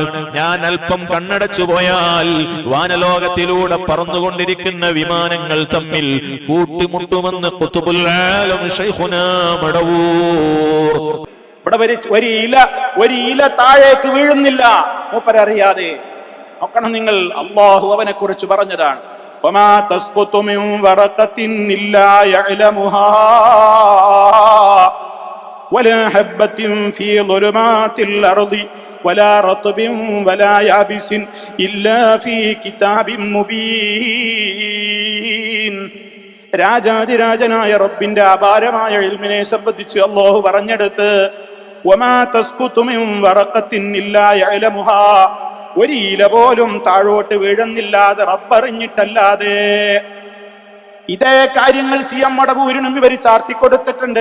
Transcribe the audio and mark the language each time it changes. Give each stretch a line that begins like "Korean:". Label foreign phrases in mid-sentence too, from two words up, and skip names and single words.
Malayalam: ഞാൻ അല്പം കണ്ണടച്ചു പോയാൽ വാനലോകത്തിലൂടെ പറന്നുകൊണ്ടിരിക്കുന്ന വിമാനങ്ങൾ തമ്മിൽ കൂട്ടിമുട്ടുമെന്ന്
Arabic: قطب العالم شيخنا
Malayalam: മടവൂർ. ഇവിടെ ഒരു ഇല താഴേക്ക് വീഴുന്നില്ല മൂപ്പരറിയാതെ. നോക്കണം നിങ്ങൾ, അല്ലാഹു അവനെ കുറിച്ച് പറഞ്ഞതാണ്,
Arabic: وما تسقط من ورقة إلا يعلمها ولا حبة في ظلمات الأرض ولا رطب ولا يابس إلا في كتاب مبين.
Malayalam: രാജാതിരാജനായ റബ്ബിന്റെ അപാരമായ ഇൽമിനെ സംബന്ധിച്ച് അല്ലാഹു പറഞ്ഞെടുത്ത്
Arabic: وما تسقط من ورقة إلا يعلمها,
Malayalam: ഒരു ഇല പോലും താഴോട്ട് വീഴുന്നില്ലാതെ റബ്ബറിഞ്ഞിട്ടല്ലാതെ. ഇതേ കാര്യങ്ങൾ CM മടവൂരിനും ഇവർ ചാർത്തിക്കൊടുത്തിട്ടുണ്ട്.